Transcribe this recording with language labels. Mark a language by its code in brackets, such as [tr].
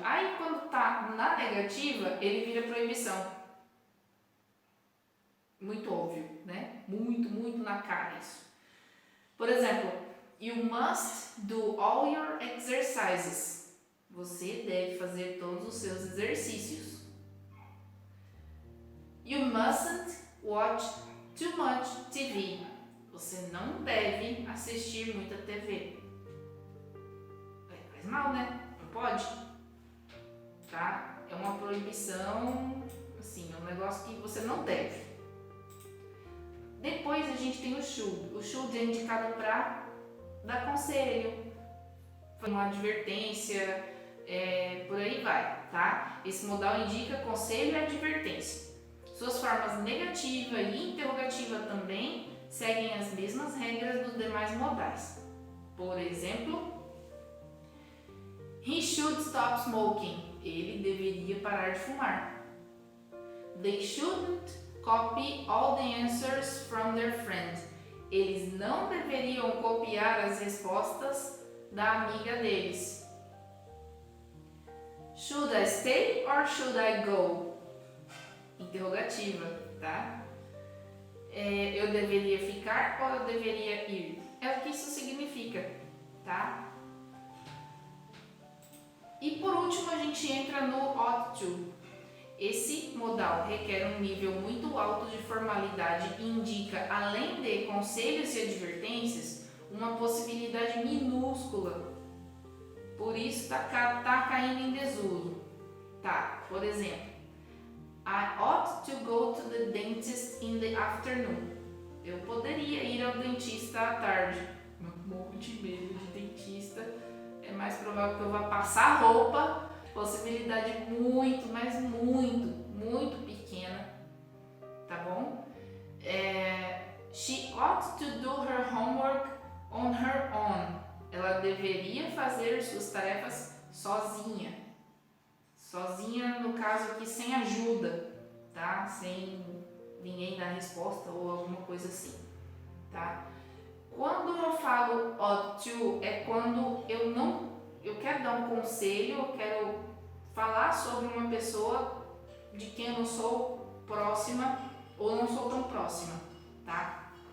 [pt] Aí quando tá na negativa, ele vira proibição. Muito óbvio, né? Muito na cara isso. Por exemplo, [en] you must do all your exercises. [pt] Você deve fazer todos os seus exercícios. [en] You mustn't watch too much TV. [pt] Você não deve assistir muita TV. Faz mal, né? Não pode. Tá? É uma proibição, assim, é um negócio que você não deve. Depois a gente tem o should. O should é indicado para dar conselho, uma advertência, por aí vai, tá? Esse modal indica conselho e advertência. Suas formas negativa e interrogativa também seguem as mesmas regras dos demais modais. Por exemplo, [en] he should stop smoking. [pt] Ele deveria parar de fumar. [en] They shouldn't copy all the answers from their friend. [pt] Eles não deveriam copiar as respostas da amiga deles. [en] Should I stay or should I go? [pt] Interrogativa, tá? Eu deveria ficar ou eu deveria ir? É o que isso significa, tá? E por último a gente entra no ought to. Esse modal requer um nível muito alto de formalidade e indica, além de conselhos e advertências, uma possibilidade minúscula. Por isso tá caindo em desuso. Tá, por exemplo, [en] I ought to go to the dentist in the afternoon. [pt] Eu poderia ir ao dentista à tarde. Eu morro de medo de dentista. É mais provável que eu vá passar roupa. Possibilidade muito, mas muito pequena. Tá bom? [en] She ought to do her homework on her own. [pt] Ela deveria fazer suas tarefas sozinha. Sozinha, no caso aqui, sem ajuda, tá? Sem ninguém dar resposta ou alguma coisa assim, tá? Quando eu falo ought to, é quando eu quero dar um conselho, eu quero falar sobre uma pessoa de quem eu não sou próxima ou não sou tão próxima, tá?